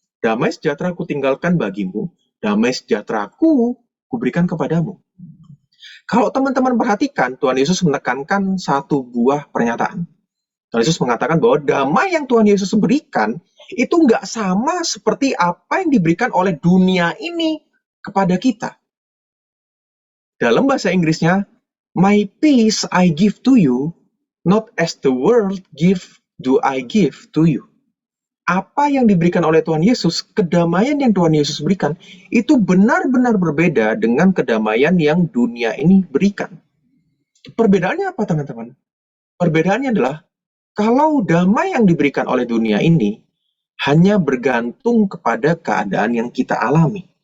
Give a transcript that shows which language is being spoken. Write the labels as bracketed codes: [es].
[id] Damai sejahtera ku tinggalkan bagimu, damai sejahtera ku berikan kepadamu. Kalau teman-teman perhatikan, Tuhan Yesus menekankan satu buah pernyataan. Tuhan Yesus mengatakan bahwa damai yang Tuhan Yesus berikan itu nggak sama seperti apa yang diberikan oleh dunia ini kepada kita. Dalam bahasa Inggrisnya, [en] my peace I give to you, not as the world give do I give to you. [id] Apa yang diberikan oleh Tuhan Yesus, kedamaian yang Tuhan Yesus berikan, itu benar-benar berbeda dengan kedamaian yang dunia ini berikan. Perbedaannya apa, teman-teman? Perbedaannya adalah, kalau damai yang diberikan oleh dunia ini hanya bergantung kepada keadaan yang kita alami.